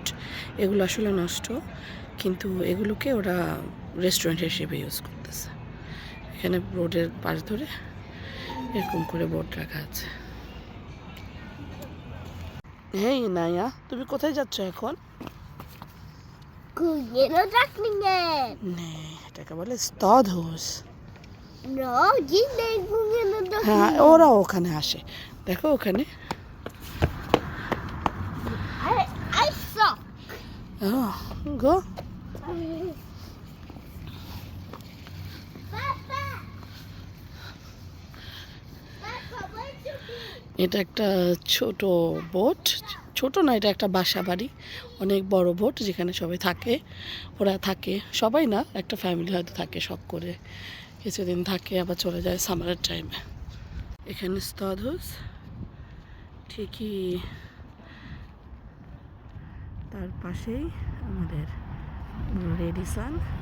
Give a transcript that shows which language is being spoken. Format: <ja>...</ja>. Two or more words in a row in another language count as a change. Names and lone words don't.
<bn>এগুলো আসলে নষ্ট, কিন্তু এগুলোকে ওরা রেস্টুরেন্ট হিসেবে ইউজ করতেছে। এখানে রোডের পাশ ধরে এরকম করে বোট রাখা আছে। হেই নাইয়া, তুমি কোথায় যাচ্ছ এখন?</bn> <sv>Kungen och drottningen. Nej,</sv> <bn>এটাকে বলে স্তধোস।</bn> <sv>Ja, gillar kungen och</sv> <bn>হ্যাঁ,</bn> <sv>drottningen.</sv> <bn>ওরা ওখানে আসে, দেখো ওখানে।</bn> <en>I saw. গো</en> <sv>Pappa! Pappa,</sv> <en>where'd you be?</en> <bn>এটা একটা ছোট বোট, ছোট না, এটা একটা বাসা বাড়ি, অনেক বড় বোট যেখানে সবাই থাকে। ওরা থাকে, সবাই না, একটা ফ্যামিলি হয়তো থাকে শখ করে, কিছুদিন থাকে আবার চলে যায় সামারের টাইমে। এখানে স্তধোস, ঠিকই তার পাশেই আমাদের রেডিসান।</bn>